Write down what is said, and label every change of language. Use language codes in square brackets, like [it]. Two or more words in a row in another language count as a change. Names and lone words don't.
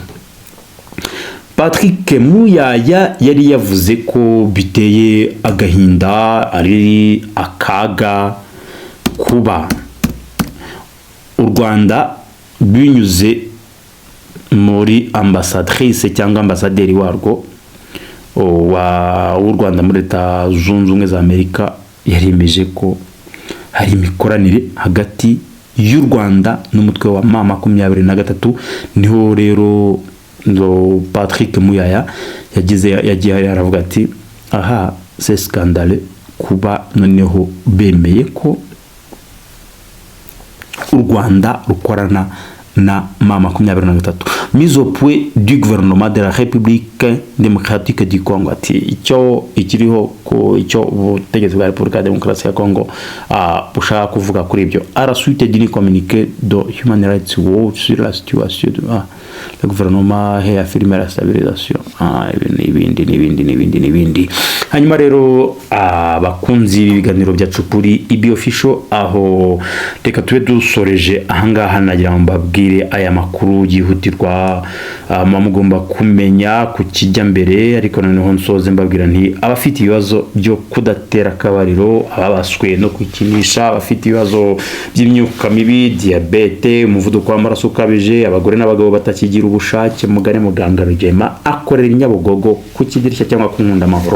[rw] Patrick Mouyaya yari yavuze ko biteye agahinda, ari akaga kuba u Rwanda binyuze muri ambassadrice cyangwa ambasaderi warwo w'u Rwanda muri Leta Zunze Ubumwe za Amerika yaremeje ko hari imikoranire hagati y'u Rwanda n'umutwe wa Mama 23. Niho rero Patrick Mouyaya yagiye yaravuga ati aha [fr] c'est scandale [rw] kuba noneho bemeye ko u Rwanda rukorana na M23 [fr] mise au point du gouvernement de la République démocratique du Congo. [rw] Ati icyo ikiriho ko icyo ubutegetsi bwa Repubulika ya Demokarasi ya Congo bushaka kuvuga kuri ibyo. [fr] À la suite d'une communiqué de Human Rights Watch sur la situation de le gouvernement a affirmé la stabilisation n'ibindi. [rw] Hanyuma rero abakunzi b'ibiganiro byacu kuri IB Official, aho reka tube dusoreje ahangaha nagira ngo mbabwire aya makuru yihutirwa mugomba kumenya ku kijya mbere, ariko noneho nsoze mbabwira nti abafite ibibazo byo kudatera akabariro, ababaswe no kwikinisha, abafite ibibazo by'imyuka mibi, diabete, umuvuduko w'amaraso ukabije, abagore n'abagabo batakigira ubushake, mugane muganga Rugema akorera Nyabugogo ku Kidirishya cyangwa ku Nkunda Amahoro.